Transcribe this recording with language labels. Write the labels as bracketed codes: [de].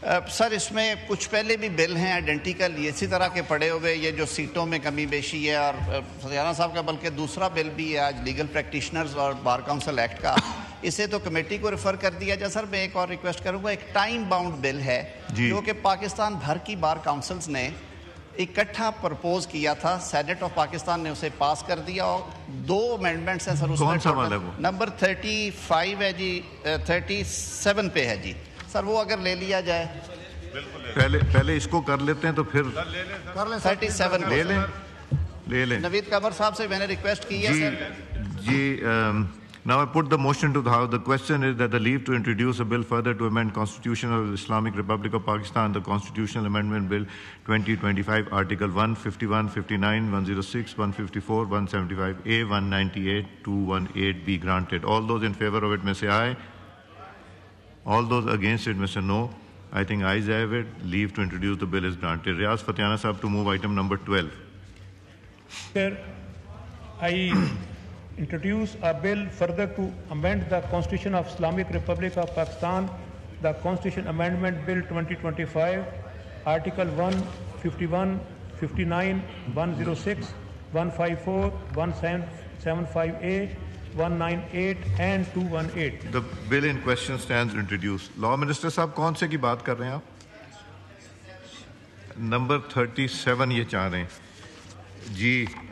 [ur] سر اس میں کچھ پہلے بھی بل ہیں آئیڈینٹیکل اسی طرح کے پڑے ہوئے, یہ جو سیٹوں میں کمی بیشی ہے, اور فتیانہ صاحب کا بلکہ دوسرا بل بھی ہے آج لیگل پریکٹیشنرز اور بار کاؤنسل ایکٹ کا, اسے تو کمیٹی کو ریفر کر دیا جائے. سر میں ایک اور ریکویسٹ کروں گا, ایک ٹائم باؤنڈ بل ہے جو کہ پاکستان بھر کی بار کاؤنسلز نے اکٹھا پرپوز کیا تھا, سینٹ آف پاکستان نے اسے پاس کر دیا, اور 2 امینڈمنٹس ہیں سر اس میں. نمبر 35 ہے جی, 37 پہ ہے جی سر, وہ اگر لے لیا جائے. پہلے اس کو کر لیتے ہیں تو پھر 37 لے لیں. نوید قمر صاحب سے میں نے ریکویسٹ کی ہے سر. [en] جی now I put the motion to the House. The question is that the leave to introduce a bill further to amend Constitution of the Islamic Republic of Pakistan, the Constitutional Amendment Bill 2025, Article 1, 51, 59, 106, 154, 175A, 198, 218 be granted. All those in favor of it may say aye. All those against it may say no. I think ayes have it. Leave to introduce the bill is granted. Riaz Fatiana Sahib to move item number 12. Sir, I introduce a bill further to amend the Constitution of Islamic Republic of Pakistan, the Constitution Amendment Bill 2025, Article 1, 51, 59, 106, 154, 175A, 198 and 218. The bill in question stands introduced. [ur] Law Minister صاحب کون سے کی بات کر رہے ہیں آپ؟ Number 37 یہ چاہ رہے ہیں جی.